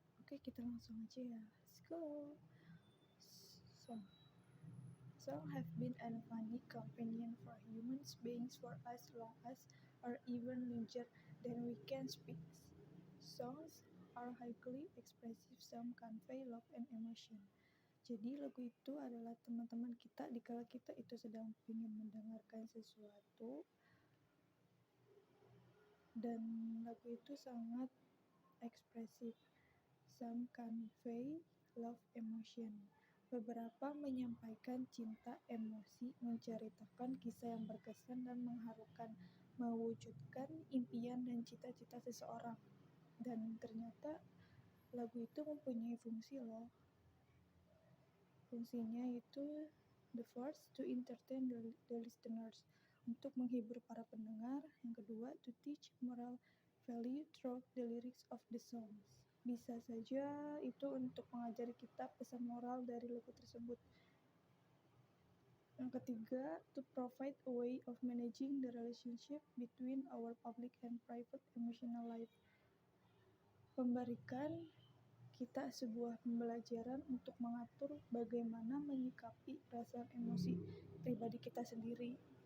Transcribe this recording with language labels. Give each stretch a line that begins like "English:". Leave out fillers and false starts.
Indonesian: Kita langsung aja ya.
English: Let's go.
Indonesian: Song.
English: Song have been a funny companion for human beings for as long as or even longer than we can speak. Songs are highly expressive. Some convey love and emotion.
Indonesian: Jadi lagu itu adalah teman-teman kita dikala kita itu sedang ingin mendengarkan sesuatu, dan lagu itu sangat ekspresif.
English: Some convey love emotion.
Indonesian: Beberapa menyampaikan cinta emosi, menceritakan kisah yang berkesan dan mengharukan, mewujudkan impian dan cita-cita seseorang. Dan ternyata lagu itu mempunyai fungsi loh. Fungsinya itu
English: the first to entertain the listeners,
Indonesian: untuk menghibur para pendengar. Yang kedua,
English: to teach moral value through the lyrics of the songs.
Indonesian: Bisa saja itu untuk mengajari kita pesan moral dari lagu tersebut. Yang ketiga,
English: to provide a way of managing the relationship between our public and private emotional life.
Indonesian: Memberikan kita sebuah pembelajaran untuk mengatur bagaimana menyikapi perasaan emosi pribadi kita sendiri.